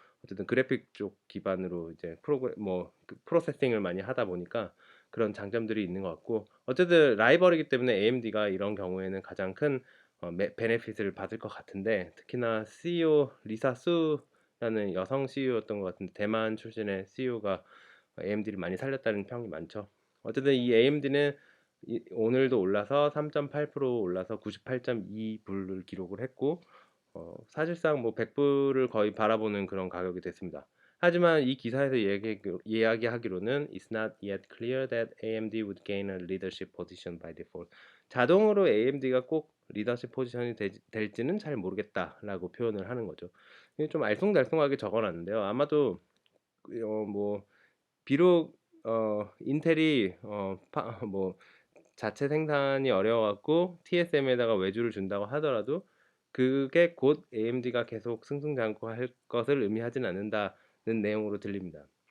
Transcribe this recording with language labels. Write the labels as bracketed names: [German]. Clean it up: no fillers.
[Korean] 어쨌든 그래픽 쪽 기반으로 이제 프로세싱을 많이 하다 보니까 그런 장점들이 있는 것 같고, 어쨌든 라이벌이기 때문에 AMD가 이런 경우에는 가장 큰 베네핏을 받을 것 같은데, 특히나 CEO 리사 수라는 여성 CEO였던 것 같은데, 대만 출신의 CEO가 AMD를 많이 살렸다는 평이 많죠. 어쨌든 이 AMD는 오늘도 올라서 3.8% 올라서 98.2불을 기록을 했고, 사실상 뭐 100불을 거의 바라보는 그런 가격이 됐습니다. [English] 하지만 이 기사에서 이야기하기로는 It's not yet clear that AMD would gain a leadership position by default. [Korean] 자동으로 AMD가 꼭 리더십 포지션이 될지는 잘 모르겠다라고 표현을 하는 거죠. 이게 좀 알쏭달쏭하게 적어놨는데요. 아마도 뭐 비록 인텔이 뭐 자체 생산이 어려워갖고 TSM에다가 외주를 준다고 하더라도 그게 곧 AMD가 계속 승승장구할 것을 의미하진 않는다는 내용으로 들립니다.